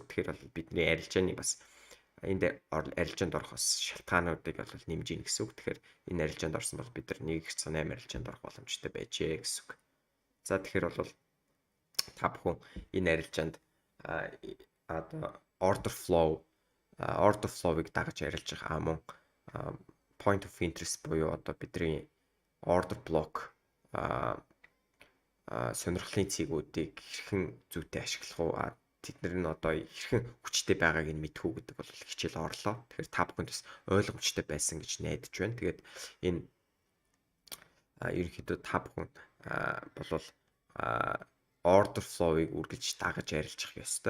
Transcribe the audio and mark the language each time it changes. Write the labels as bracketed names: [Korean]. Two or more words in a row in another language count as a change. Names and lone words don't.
[Mongolian] Тэгэхээр бол бидний арилжааны бас энд арилжаанд орох бас шалтгаануудыг бол нэмж ийн гэсэн үг. Тэгэхээр энэ арилжаанд орсон бол бид нар нэг их цан 8 арилжаанд орох боломжтой байжээ гэсэн үг. За тэгэхээр бол та бүхэн энэ арилжаанд одоо [English] order flow- [Mongolian] ыг дагаж арилж байгаа мөн [English] point of interest [Mongolian] буюу одоо бидний [English] order block [Mongolian] сонирхлын цэгүүдийг хэрхэн зүйтэй ашиглах уу? Тэднэр нь одоо хэрхэн хүчтэй байгааг нь мэдэх үү гэдэг бол хичээл орлоо. Тэгэхээр та бүхэнд бас ойлгомжтой байсан гэж найдаж байна. Тэгээд энэ ерөнхийдөө та бүхэн болвол [English] order flow- [Mongolian] ыг үргэлж дагаж арилжах ёстой.